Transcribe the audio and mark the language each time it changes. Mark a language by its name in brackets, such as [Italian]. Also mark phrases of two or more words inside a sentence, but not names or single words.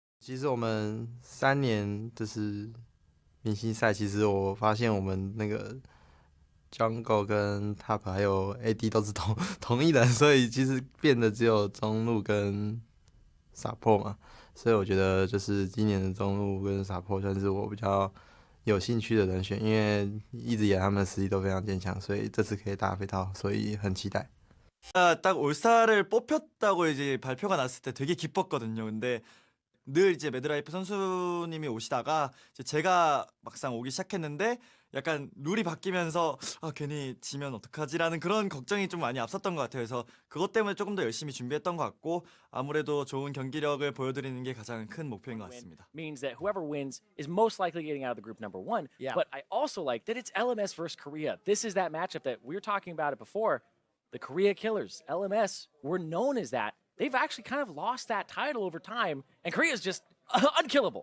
[Chinese] 其实我们3年就是明星赛，其实我发现我们那个 Jungle 跟 Top 还有 AD 都是同一人，所以其实变的只有中路跟 Support 嘛。所以我觉得就是今年的中路跟 Support 算是我比较有兴趣的人选，因为一直以来他们的实力都非常坚强，所以这次可以打飞套，所以很期待。 [Korean] 딱 올스타를 뽑혔다고 이제 발표가 났을 때 되게 기뻤거든요. 근데 늘 이제 매드라이프 선수님이 오시다가 이제 제가 막상 오기 시작했는데 약간 룰이 바뀌면서 아 괜히 지면 어떡하지라는 그런 걱정이 좀 많이 앞섰던 것 같아요. 그래서 그것 때문에 조금 더 열심히 준비했던 것 같고 아무래도 좋은 경기력을 보여드리는 게 가장 큰 목표인 것 같습니다. [English] Means that whoever wins is most likely getting out of the group number 1. Yeah. But I also like that it's LMS versus Korea. This is that matchup that we were talking about it before. The Korea Killers, LMS, were known as that. They've actually kind of lost that title over time, and Korea's just unkillable.